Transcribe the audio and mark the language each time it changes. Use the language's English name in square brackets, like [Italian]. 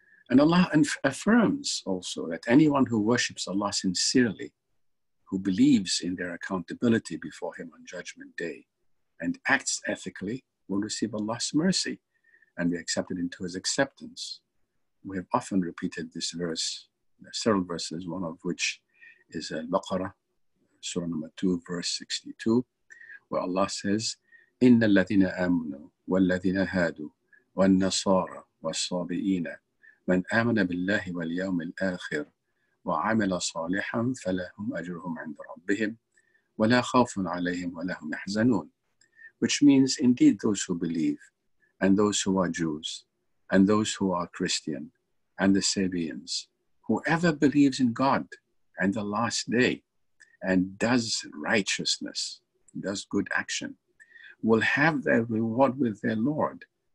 [English] And Allah affirms also that anyone who worships Allah sincerely, who believes in their accountability before Him on Judgment Day, and acts ethically, will receive Allah's mercy and be accepted into His acceptance. We have often repeated this verse, several verses, one of which is Al-Baqarah, Surah number 2, verse 62, where Allah says, [Arabic] إِنَّ الَّذِينَ آمَنُوا وَالَّذِينَ هَادُوا وَالنَّصَارَى وَالصَّابِئِينَ مَنْ آمَنَ بِاللَّهِ وَالْيَوْمِ الْآخِرِ وَعَمِلَ صَالِحًا فَلَهُمْ أَجْرُهُمْ عِنْدَ رَبِّهِمْ وَلَا خَوْفٌ عَلَيْهِمْ وَلَا هُمْ يَحْزَنُونَ. [English] Which means, indeed, those who believe, and those who are Jews, and those who are Christian, and the Sabians, whoever believes in God and the last day, and does righteousness, does good action, will have their reward with their Lord.